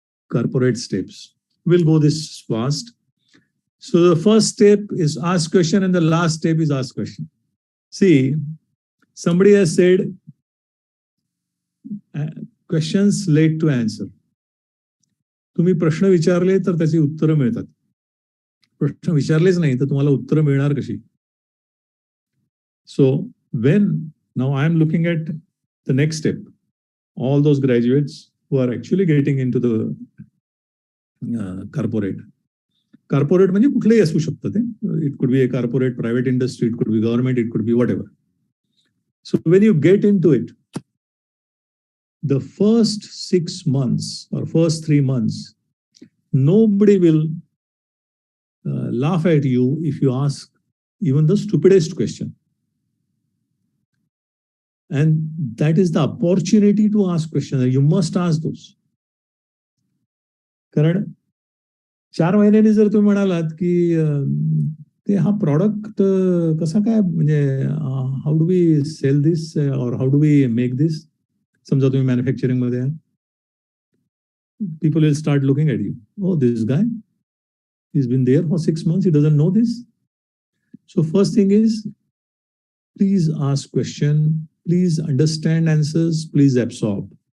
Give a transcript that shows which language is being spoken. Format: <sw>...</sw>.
<en>Corporate steps. We'll go this fast. So the first step is ask question and the last step is ask question. See, somebody has said questions lead to answer.</en> <mr>तुम्ही प्रश्न विचारले तर त्याची उत्तरं मिळतात. प्रश्न विचारलेच नाही तर तुम्हाला उत्तरं मिळणार कशी?</mr> <en>So when now I am looking at the next step, all those graduates who are actually getting into the corporate.</en> <mr>Corporate म्हणजे कुठलेही असू शकतं ते.</mr> <en>It could be a corporate, private industry, it could be government, it could be whatever. So when you get into it, the first 6 months or first 3 months, nobody will laugh at you if you ask even the stupidest question. And that is the opportunity to ask questions. You must ask those.</en> <mr>कारण 4 महिन्यांनी जर तुम्ही म्हणालात की ते हा product कसा काय, म्हणजे</mr> <en>how do we sell this और how do we make this,</en> <mr>समजा तुम्ही मॅन्युफॅक्चरिंग मध्ये आहे,</mr> <en>people will start looking at you. Oh, this guy, he's been there for 6 months, he doesn't know this. So first thing is, please ask question, please understand answers, please absorb.</en>